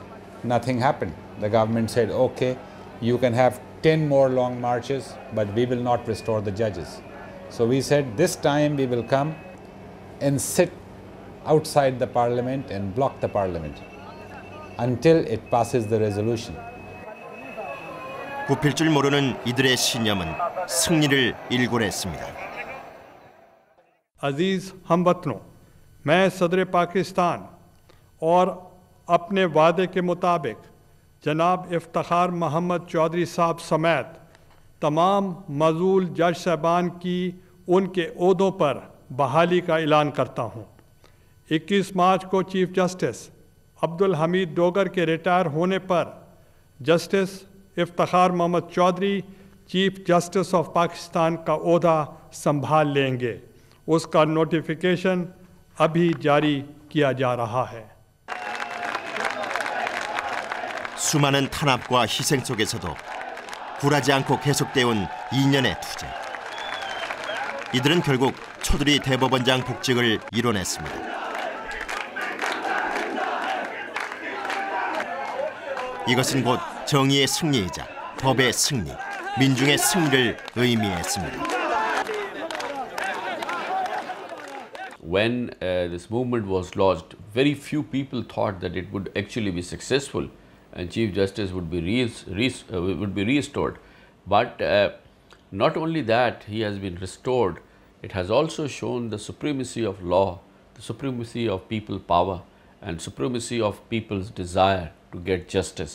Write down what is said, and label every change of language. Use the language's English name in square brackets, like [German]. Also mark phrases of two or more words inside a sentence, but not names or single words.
[English] Nothing happened. The government said, okay, you can have 10 more long marches, but we will not restore the judges. So we said, this time we will come and sit outside the parliament and block the parliament until it passes the resolution. [Korean] 굽힐 줄 모르는 이들의 신념은 승리를 일궈냈습니다. [Urdu] عزیز ہم وطنو، میں صدر پاکستان اور اپنے وعدے کے مطابق جناب افتخار محمد چوہدری صاحب سمیت تمام معزول جج صاحبان کی ان کے عہدوں پر بحالی کا اعلان کرتا ہوں. 21 مارچ کو [English] Chief Justice [Urdu] عبدالحمید ڈوگر کے ریٹائر ہونے پر جسٹس افتخار محمد چوہدری [English] Chief Justice of Pakistan [Urdu] کا عہدہ سنبھال لیں گے. اس کا نوٹیفکیشن ابھی جاری کیا جا رہا ہے. [Korean] 수많은 탄압과 희생 속에서도 굴하지 않고 계속되어 온 2년의 투쟁. 이들은 결국 초두리 대법원장 복직을 이뤄냈습니다. 이것은 곧 정의의 승리이자 법의 승리, 민중의 승리를 의미했습니다. [English] When this movement was launched, very few people thought that it would actually be successful and Chief Justice would be restored. But not only that, he has been restored, it has also shown the supremacy of law, the supremacy of people power and supremacy of people's desire to get justice.